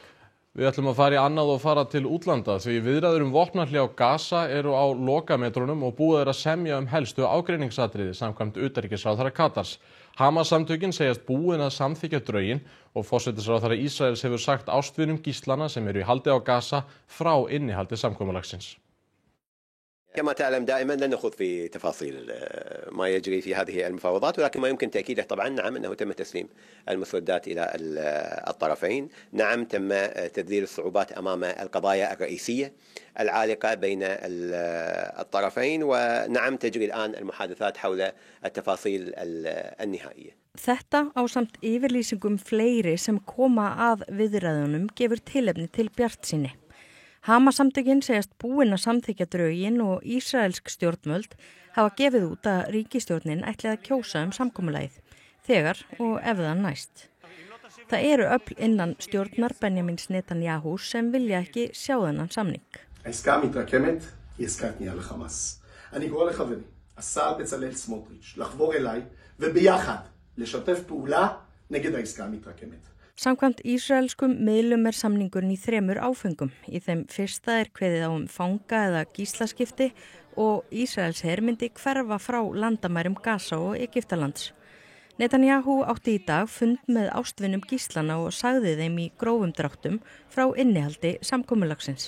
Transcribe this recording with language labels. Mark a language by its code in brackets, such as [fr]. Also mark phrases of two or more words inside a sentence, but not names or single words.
[is] Við ætlum að fara í annað og fara til útlanda því viðræður vopnahlé á Gaza eru á lokametrunum og búið er að semja helstu ágreiningsatriði samkvæmt utanríkisráðherra Katars. Hamas-samtökin segjast búin að samþykkja drögin og forsætisráðherra Ísraels hefur sagt ástvinum gíslana sem eru í haldi á Gaza frá innihaldi samkomulagsins. [ar] كما تعلم دائما لن نخوض في تفاصيل ما يجري في هذه المفاوضات ولكن ما يمكن تأكيده طبعا نعم أنه تم تسليم المسودات إلى الطرفين نعم تم تذليل الصعوبات أمام القضايا الرئيسية العالقة بين الطرفين ونعم تجري الآن المحادثات حول التفاصيل النهائية. [is] Þetta ásamt yfirlýsingum fleiri sem koma að viðræðunum gefur tilefni til bjartsýni. Hamas-samtökin segjast búin að samþykkja drögin og ísraelsk stjórnvöld hafa gefið út að ríkisstjórnin ætli að kjósa samkomulagið, þegar og ef það næst. Það eru öfl innan stjórnar Benjamins Netanyahu sem vilja ekki sjá þennan samning. [he] העסקה מתרקמת היא עסקת כניעה לחמאס. אני קורא לחברי, השר בצלאל סמוטריץ', לחבור אליי וביחד לשתף פעולה נגד העסקה המתרקמת. [is] Samkvæmt ísraelskum miðlum samningurinn í 3 áföngum. Í þeim fyrsta er kveðið á fanga eða gíslaskipti og Ísraels her myndi hverfa frá landamærum Gaza og Egyptalands. Netanyahu átti í dag fund með ástvinum gíslana og sagði þeim í grófum dráttum frá innihaldi samkomulagsins.